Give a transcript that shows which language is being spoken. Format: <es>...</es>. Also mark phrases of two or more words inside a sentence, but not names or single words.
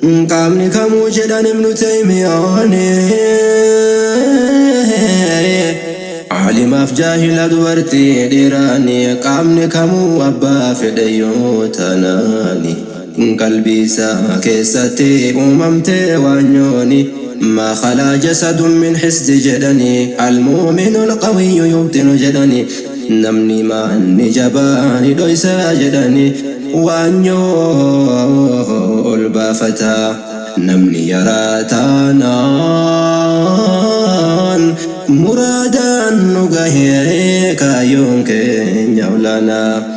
<om>Qaamni kamuu jedhan Ibnu Taymiyaani. Alimaaf jaahila dubartii dhiiraani. Qaamni kamuu abbaa fedhe yoo tanaani. Qalbii isaa keessatti uumamte waanyooni.</om> <ar>ما خلا جسد من حسد jedhani. المؤمن القوي يبطن jedhani.</ar> <om>Namni maanni jabaa ni dhoysa jedhani. Waanyoo ol baafata. Namni yaraa taanaan muraadaan nu gahee kaayyoon keenya olaanaa.</om>